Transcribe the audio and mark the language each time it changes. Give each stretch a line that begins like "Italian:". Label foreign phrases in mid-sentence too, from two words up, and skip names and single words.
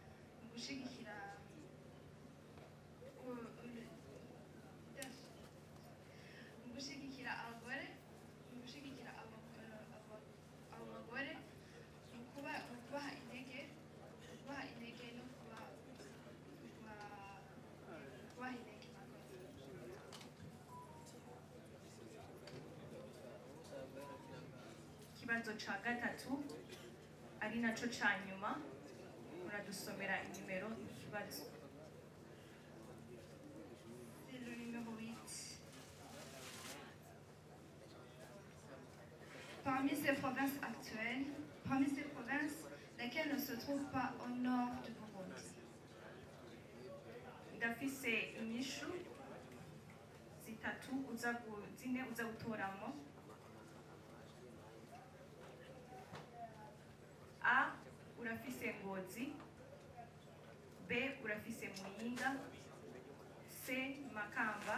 Rundi: abagore mu kubaha intege no kubaha intege. Ikibazo ca gatatu ari naco ca nyuma, uradusomera inimero ikibazo.
French: C'est le numéro 8. Parmi ces provinces, laquelle ne se trouve pas au nord du Burundi?
Rundi: Ndafise inyishu zitatu zine uza gutoramo. A, urafise Ngozi. B, urafise Muyinga. C, Makamba.